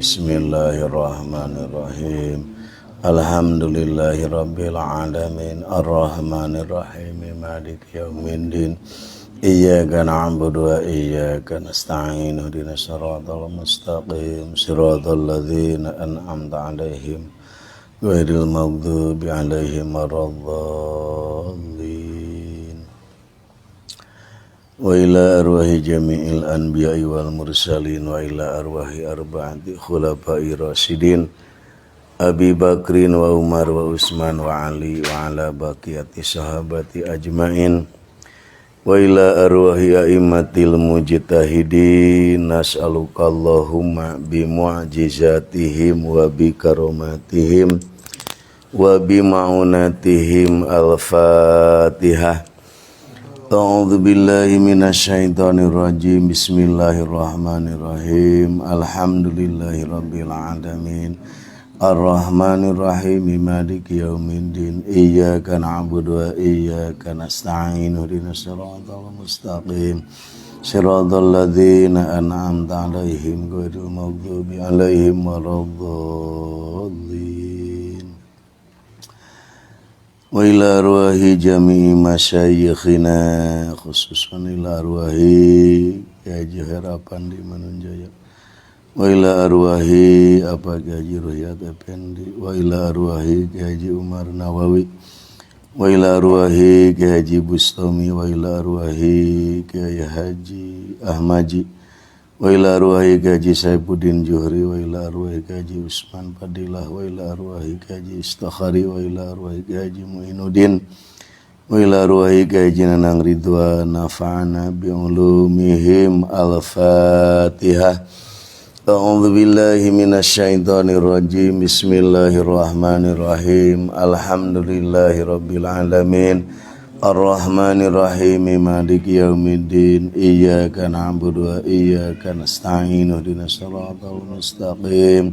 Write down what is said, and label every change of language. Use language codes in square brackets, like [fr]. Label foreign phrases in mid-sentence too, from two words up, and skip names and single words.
[ar] بسم الله الرحمن الرحيم. الحمد لله رب العالمين الرحمن الرحيم مالك يوم الدين إياك نعبد وإياك نستعين اهدنا الصراط المستقيم صراط الذين أنعمت عليهم غير المغضوب عليهم ولا الضالين. وإلى أرواح جميع الأنبياء والمرسلين وإلى أرواح أربعة الخلفاء الراشدين أبي بكر وعمر وعثمان وعلي وعلى بقية الصحابة أجمعين وإلى أرواح الأئمة المجتهدين نسألك اللهم بمعجزاتهم وبكراماتهم وبمعونتهم الفاتحة. أعوذ بالله من الشيطان الرجيم. بسم الله الرحمن الرحيم. الحمد لله رب العالمين. الرحمن الرحيم مالك يوم الدين إياك نعبد وإياك نستعين اهدنا الصراط المستقيم صراط الذين أنعمت عليهم غير المغضوب عليهم ولا الضالين. Wa ila arwahi jami'i masyayikhina khususan ila arwahi Haji Harapan di Manunjaya wa ila arwahi Haji Ruhyat Effendi wa ila arwahi Haji Umar Nawawi wa ila arwahi Haji Bustami wa ila arwahi Haji Ahmaji wa ila arwahi Haji Saifuddin Juhri wa ila arwahi Haji Usman Fadilah wa ila arwahi Haji Istakhari wa ila arwahi Haji Muinuddin wa ila arwahi Haji Nanang Ridwan nafa'ana bi ulumihim al-Fatihah. أعوذ بالله من الشيطان الرجيم. بسم الله الرحمن الرحيم. الحمد لله رب العالمين. الرحمن الرحيم مالك يوم الدين. إياك نعبد وإياك نستعين اهدنا الصراط المستقيم.